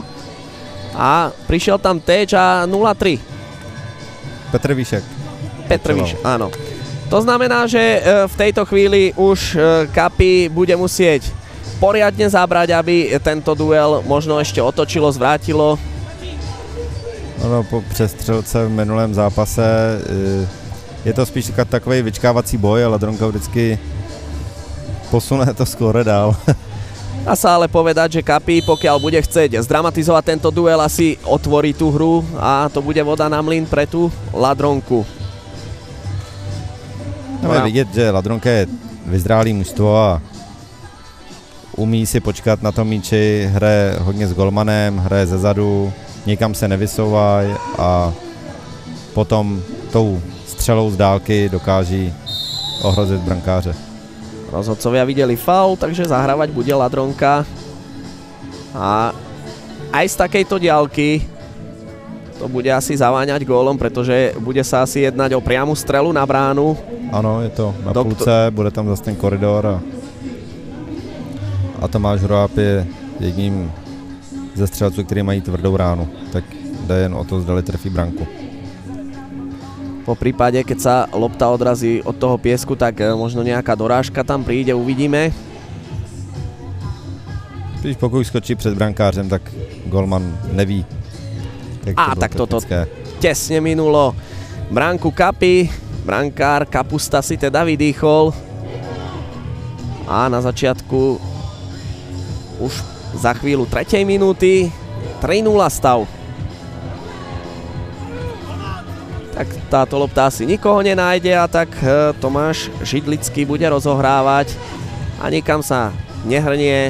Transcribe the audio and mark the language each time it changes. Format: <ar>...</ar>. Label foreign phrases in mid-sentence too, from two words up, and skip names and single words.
<sk>A prišiel tam teč a 0-3. Petr Víšek. Petr Víšek, áno. To znamená, že v tejto chvíli už Kapi bude musieť poriadne zabrať, aby tento duel možno ešte otočilo, zvrátilo.</sk> <cs>Ono po přestřelce v minulém zápase je to spíš takový vyčkávací boj, ale Ladronka vždycky posune to skóre dál.</cs> <sk>Dá sa ale povedať, že Kapi, pokiaľ bude chcieť zdramatizovať tento duel, asi otvorí tú hru a to bude voda na mlyn pre tú Ladronku.</sk> <cs>No je vidět, že Ladronka je vyzrálý mužstvo a umí si počkat na tom míči, hraje hodně s golmanem, hraje zezadu, nikam se nevysouvají a potom tou střelou z dálky dokáží ohrozit brankáře.</cs> <sk>Rozhodcovia videli faul, takže zahrávať bude Ladronka. A aj z takejto diaľky to bude asi zaváňať gólom, pretože bude sa asi jednať o priamu strelu na bránu.</sk> <cs>Ano, je to na půlce, bude tam zase ten koridor a Tomáš Hroáb je jedním ze střelců, který mají tvrdou ránu, tak jde jen o to, zdali trefí branku.</cs> <sk>Po prípade, keď sa lopta odrazí od toho piesku, tak možno nejaká dorážka tam príde, uvidíme.</sk> <cs>Když pokud skočí před brankářem, tak golman neví.</cs> <sk>Tak toto tesne minulo bránku Kapi. Brankár Kapusta si teda vydýchol. A na začiatku už za chvíľu 3. minúty 3-0 stav. Tak táto lopta asi nikoho nenájde a tak Tomáš Židlický bude rozohrávať a nikam sa nehrnie.</sk>